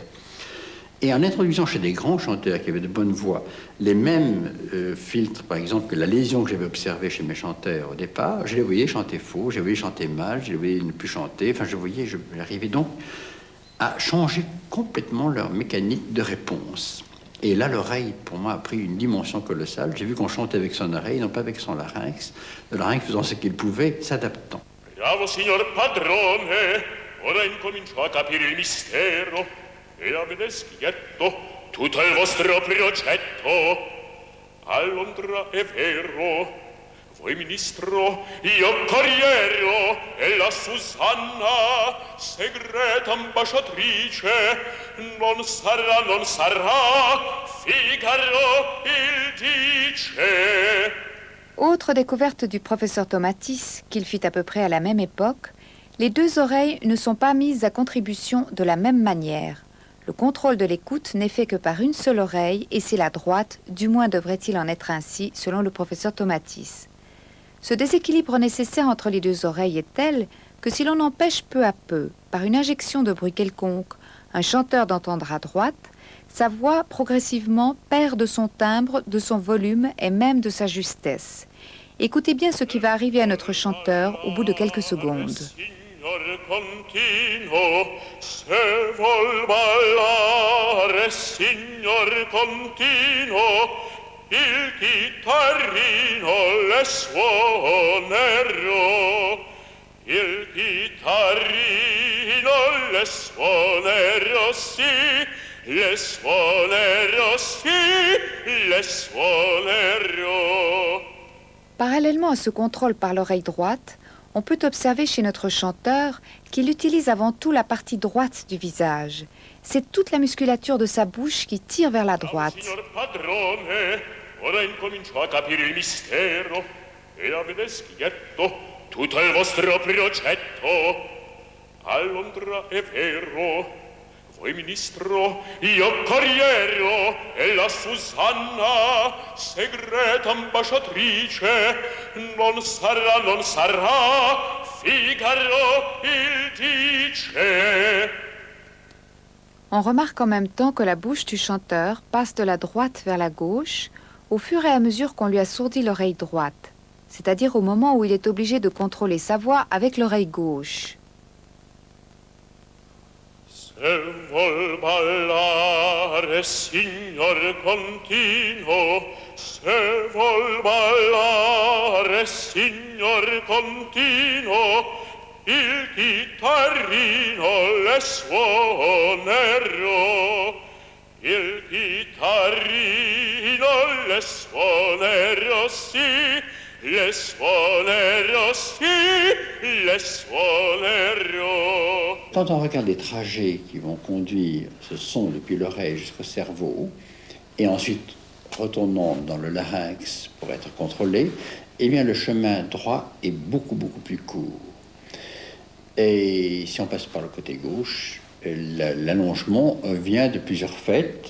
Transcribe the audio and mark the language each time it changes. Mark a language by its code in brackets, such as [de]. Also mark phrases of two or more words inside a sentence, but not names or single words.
[fr] Et en introduisant chez des grands chanteurs qui avaient de bonnes voix les mêmes filtres, par exemple, que la lésion que j'avais observée chez mes chanteurs au départ, je les voyais chanter faux, je les voyais chanter mal, je les voyais ne plus chanter, enfin j'arrivais donc à changer complètement leur mécanique de réponse. Et là, l'oreille, pour moi, a pris une dimension colossale. J'ai vu qu'on chantait avec son oreille, non pas avec son larynx, le larynx faisant ce qu'il pouvait, s'adaptant. [it] Bravo, signor padrone, ora incomincio a capire il mistero. E avete schietto tutto il vostro progetto. A Londra è vero, voi ministro, io corriero, e la Susanna, segreta ambasciatrice, non sarà, Figaro il dice. [fr] Autre découverte du professeur Tomatis, qu'il fit à peu près à la même époque, les deux oreilles ne sont pas mises à contribution de la même manière. Le contrôle de l'écoute n'est fait que par une seule oreille, et c'est la droite, du moins devrait-il en être ainsi, selon le professeur Tomatis. Ce déséquilibre nécessaire entre les deux oreilles est tel que si l'on empêche peu à peu, par une injection de bruit quelconque, un chanteur d'entendre à droite, sa voix progressivement perd de son timbre, de son volume et même de sa justesse. Écoutez bien ce qui va arriver à notre chanteur au bout de quelques secondes. [it] Continuo, se vol ballare, signor continuo, il chitarrino le suonerò, il chitarrino le suonerò, sì, le suonerò, sì, le suonerò. [fr] Parallèlement à ce contrôle par l'oreille droite, on peut observer chez notre chanteur qu'il utilise avant tout la partie droite du visage. C'est toute la musculature de sa bouche qui tire vers la droite. [it] Signor padrone, ora incomincio a capire il mistero e avete schietto tutto il vostro progetto. A Londra è vero, voi ministro, io corriero, e la Susanna, segreta ambasciatrice, non sarà, Figaro il dice. [fr] On remarque en même temps que la bouche du chanteur passe de la droite vers la gauche au fur et à mesure qu'on lui assourdit l'oreille droite, c'est-à-dire au moment où il est obligé de contrôler sa voix avec l'oreille gauche. [it] Se vol ballare, signor continuo, se vol ballare, signor continuo, il chitarrino le suonerò, il chitarrino le suonerò, sì, le suonerò, sì, le suonerò. [fr] Quand on regarde les trajets qui vont conduire ce son depuis l'oreille jusqu'au cerveau, et ensuite retournant dans le larynx pour être contrôlé, eh bien le chemin droit est beaucoup plus court. Et si on passe par le côté gauche, l'allongement vient de plusieurs faits.